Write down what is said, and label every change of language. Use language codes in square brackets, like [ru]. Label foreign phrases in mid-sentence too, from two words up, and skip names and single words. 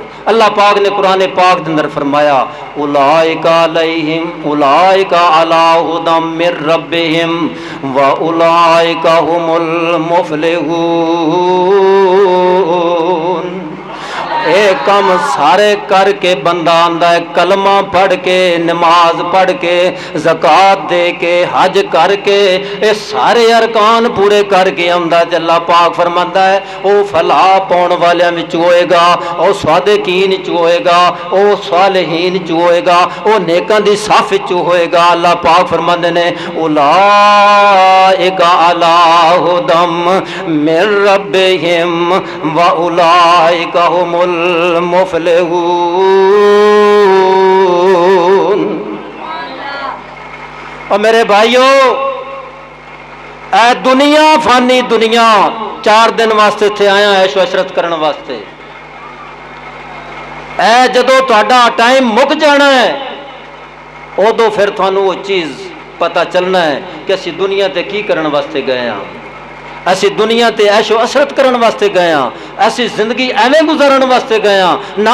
[ur] اللہ پاک نے قرآن پاک کے اندر فرمایا، [ar] اولئک علیہم اولئک علی ھدی من ربہم واولئک ھم المفلحون۔ [pa] کم سارے کرکے بندہ آندا ہے کلمہ پڑھ کے نماز پڑھ کے زکات دے کے حج کرکے یہ سارے ارکان پورے کرکے آندا تے اللہ پاک فرماندا ہے وہ فلاح پاؤن والیاں وچ ہوئے گا، وہ صادقین چ ہوئے گا، وہ صالحین چ ہوئے گا، وہ نیکاں دی صف چ ہوئے گا. اللہ پاک فرماندے نے [ar] أولئك على هدى من ربهم وأولئك هم المفلحون. [pa] اور میرے بھائیوں اے دنیا فانی دنیا 4 دن واسطے ایتھے آیا عیش و عشرت کرنے واسطے. اے جدوں تہاڈا ٹائم مک جانا ہے اودوں فیر تہانوں وہ چیز پتا چلنا ہے کہ اسی دنیا تے کی کرنے واسطے گئے ہاں، اسی دنیا تے عیش و عشرت کرنے واسطے گئے ہاں، اسی زندگی ایویں گزارن واسطے گئے ہاں نا.